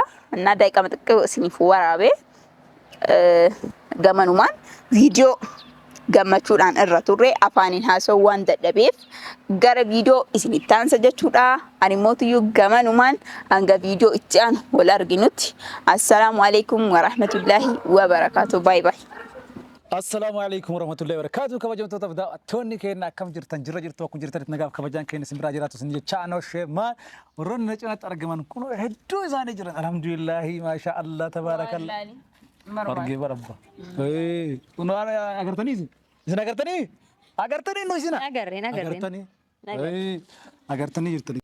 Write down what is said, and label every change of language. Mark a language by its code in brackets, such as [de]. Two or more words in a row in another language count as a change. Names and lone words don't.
[om] Innaa daa'ima xiqqoo isiniif waraabee gamanumaan viidiyoo gammachuudhaan irra turre afaaniin haasawuu waan dadhabeef gara viidiyoo isinitti aansa jechuudha. Ani mootiyyuu gamanumaan hanga viidiyoo itti aanu wal arginutti [ar] السلام عليكم ورحمة الله وبركاته. [en] Baay baay. [ar] السلام عليكم ورحمة الله وبركاته. [om] Kabajamtoota daawwattoonni keenya akkam jirtan jirtu akkuma jirtan nagaaf kabajaan keenya simbira jiraatu sin jecha anoo sheemaan warroonni cinatti argaman kun hedduu isaanii jiran [ar] الحمد لله ما شاء الله تبارك الله. [om] Argee barabba. Kun agartanii isin agartanii no isin agartanii jirtanii.